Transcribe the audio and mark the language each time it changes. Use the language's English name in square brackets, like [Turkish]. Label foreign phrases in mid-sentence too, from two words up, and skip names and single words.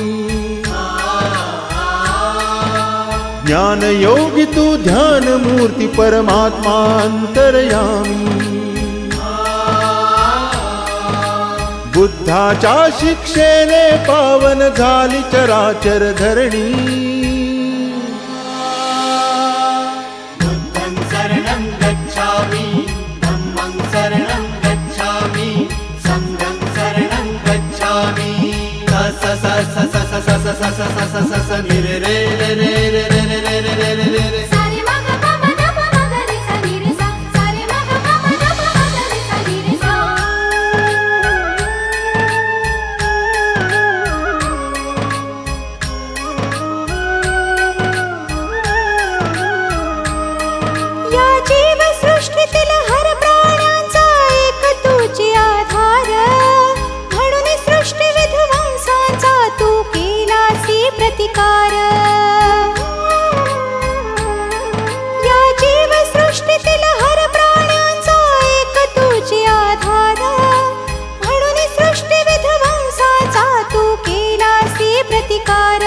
[Marathi] ज्ञान योगी तू ध्यान मूर्ती परमात्मा अंतर्यामी। बुद्धाच्या शिक्षेने पावन झाली चराचर धरणी। [Pali] बुद्धं शरणं गच्छामि धम्मं शरणं गच्छामि संघं शरणं गच्छामि। स स स स स स स स स स स स स नि रे रे रे रे रे रे रे रे रे रे रे रे। सारे मा ग प म ध प म ग रे सा नि रे सा सारे मा ग प म ध प म ग रे सा नि रे सा। [Marathi] या जीवसृष्टीतील हर प्राण्यांचा एक तुझी आधार म्हणून सृष्टी विध्वंसाचा तू केलासी प्रतिकार। या जीवसृष्टीतील हर प्राण्यांचा एक तुझी आधार म्हणून सृष्टी विध्वंसाचा तू केलासी प्रतिकार।